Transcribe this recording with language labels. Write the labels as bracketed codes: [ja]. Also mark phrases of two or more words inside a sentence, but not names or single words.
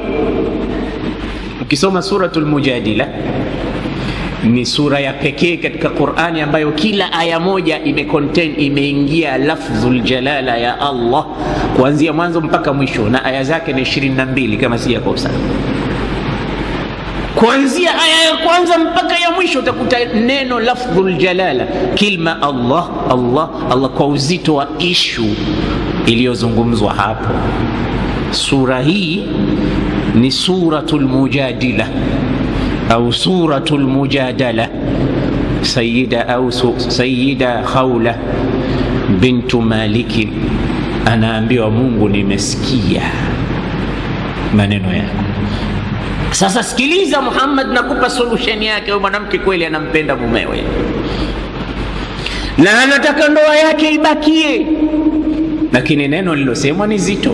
[sw] Ukisoma suratul Mujadila, ni sura ya pekee katika Qur'ani ambayo kila aya moja imeingia [ar] لفظ الجلالة [sw] ya Allah kuanzia mwanzo mpaka mwisho, na aya zake ni 22 kama sijakosa. Kuanzia aya ya kwanza mpaka ya mwisho utakuta neno [ar] لفظ الجلالة, [sw] kilma Allah Allah Allah, kwa uzito wa ishu iliyozungumzwa hapo. Sura hii ni suratul Mujadila au suratul Mujadala. Sayyida Khawla bintu Maliki anaambiwa, Mungu, nimesikia maneno yako. Sasa sikiliza Muhammad, nakupa solution yake. Huyo mwanamke kweli anampenda mumewe na anataka ndoa yake ibakie, lakini neno lilosemwa ni zito.